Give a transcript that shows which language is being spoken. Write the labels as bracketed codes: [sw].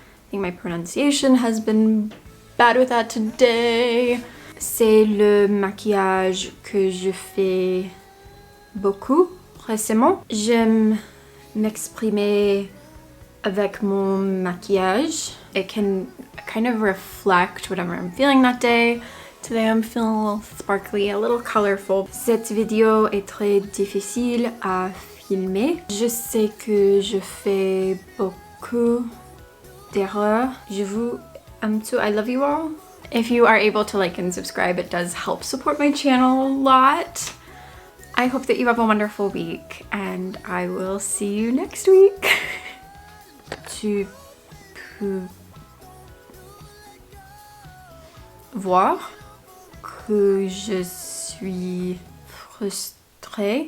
[en] I think my pronunciation has been bad with that today. [fr] C'est le maquillage que je fais beaucoup récemment. J'aime m'exprimer avec mon maquillage. [en] It can kind of reflect whatever I'm feeling that day. Today I'm feeling a little sparkly, a little colorful. [fr] Cette vidéo est très difficile à filmer. Je sais que je fais beaucoup d'erreurs. Je vous aime tous. [en] I love you all. If you are able to like and subscribe, it does help support my channel a lot. I hope that you have a wonderful week, and I will see you next week. [fr] Tu peux voir que je suis frustrée.